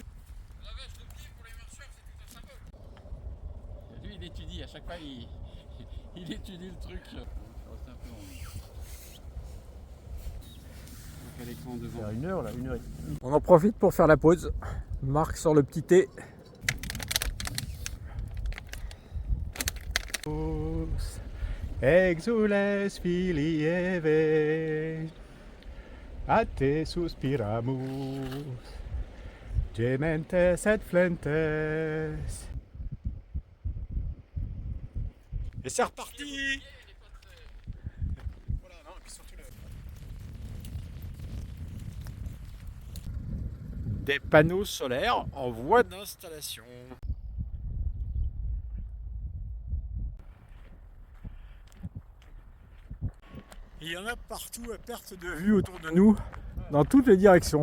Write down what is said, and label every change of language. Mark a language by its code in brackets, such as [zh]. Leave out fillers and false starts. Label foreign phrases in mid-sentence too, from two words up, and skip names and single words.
[fr] Lui il étudie, à chaque fois il étudie le truc. Donc à l'écran devant. Une heure là, 1 h 30. On en profite pour faire la pause. Marc sort le petit thé. [la] Exules filii Eve, a te suspiramus, gementes et flentes. [fr] Et c'est reparti. Des panneaux solaires en voie d'installation. Il y en a partout à perte de vue autour de nous, dans toutes les directions.